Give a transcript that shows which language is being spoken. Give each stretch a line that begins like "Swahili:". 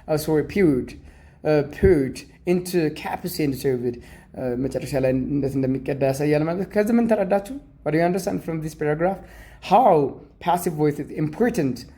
English: Sorry, poured into capacity and served.
Amharic: መጨረሻ ላይ እንዴት እንደሚቀዳ ያሳያል ማለት ነው። ከዚህ ምን ተረዳችሁ?
English: What do you understand from this paragraph? How passive voice is important.